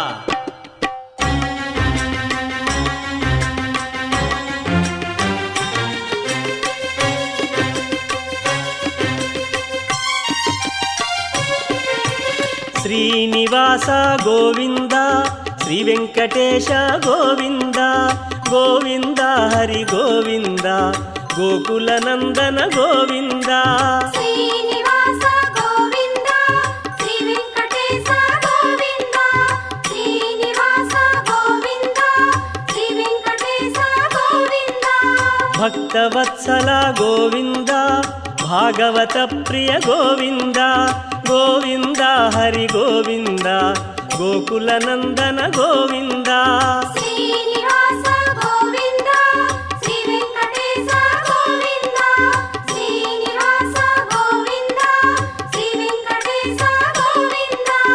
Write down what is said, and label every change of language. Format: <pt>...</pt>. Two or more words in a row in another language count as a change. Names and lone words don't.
<te>శ్రీనివాస గోవింద శ్రీ వెంకటేశ గోవింద గోవింద హరి గోవింద గోకుల నందన గోవింద. శ్రీనివాస గోవింద శ్రీ వెంకటేశ గోవింద శ్రీనివాస గోవింద శ్రీ వెంకటేశ గోవింద.</te> <kn>ಭಕ್ತವತ್ಸಲ ಗೋವಿಂದ ಭಾಗವತ ಪ್ರಿಯ ಗೋವಿಂದ ಗೋವಿಂದ ಹರಿ ಗೋವಿಂದ ಗೋಕುಲ ನಂದನ ಗೋವಿಂದ ಶ್ರೀನಿವಾಸ ಗೋವಿಂದ ಶ್ರೀ ವೆಂಕಟೇಶ ಗೋವಿಂದ ಶ್ರೀನಿವಾಸ ಗೋವಿಂದ ಶ್ರೀ ವೆಂಕಟೇಶ ಗೋವಿಂದ</kn>